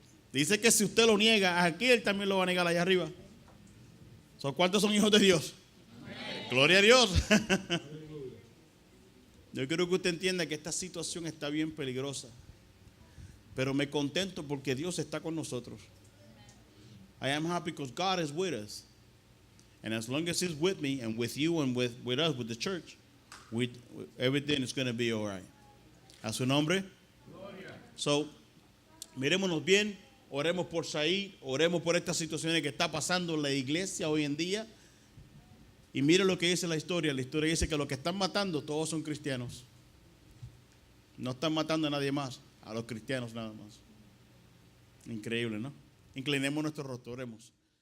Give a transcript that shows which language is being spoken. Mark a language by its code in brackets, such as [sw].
[es] Dice que si usted lo niega, aquí él también lo va a negar allá arriba. ¿Cuántos son hijos de Dios? Amén. Gloria a Dios. Yo quiero que usted entienda que esta situación está bien peligrosa, pero me contento porque Dios está con nosotros. [en] I am happy because God is with us. And as long as He's with me and with you and with us, with the church, everything is going to be all right. [es] A su nombre. So, mirémonos bien, oremos por Said, oremos por estas situaciones que está pasando en la iglesia hoy en día. Y mire lo que dice la historia. La historia dice que los que están matando todos son cristianos. No están matando a nadie más, a los cristianos nada más. Increíble, ¿no? Inclinemos nuestro rostro, oremos.